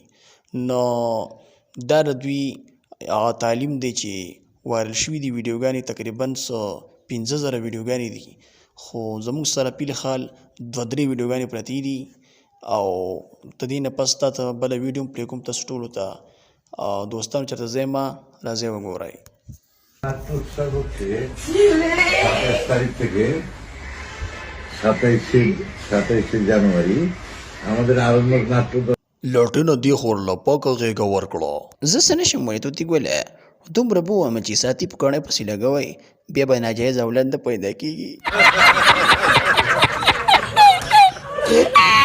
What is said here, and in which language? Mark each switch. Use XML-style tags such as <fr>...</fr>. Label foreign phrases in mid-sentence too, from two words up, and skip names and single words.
<ps>نو دا د دوی هغه تعلیم دی چې وایرل شوي دي ویډیوګانې تقریبا 15,000 ویډیوګانې دي خو زموږ سره پیل خال 2-3 ویډیوګانې پرتې دي او د دې نه پس تا ته بله ویډیو هم پلی کوم تاسو ټولو ته دوستانو چېرته ځئ ما راځئ وګورئ.</ps> <bn>নাট্য উৎসব হচ্ছে 27 তারিখ থেকে 27 জানুয়ারি আমাদের আরণ্যক নাট্য</bn> <ps>لټونه دې خور له پاکه غېږه ورکړه. زه څه نشم ویلی توتي ګوله دومره به ووایم چې ساعتي په کاڼۍ پسې لګوئ بیا به ناجایز اولاد نه پیدا کېږي.</ps>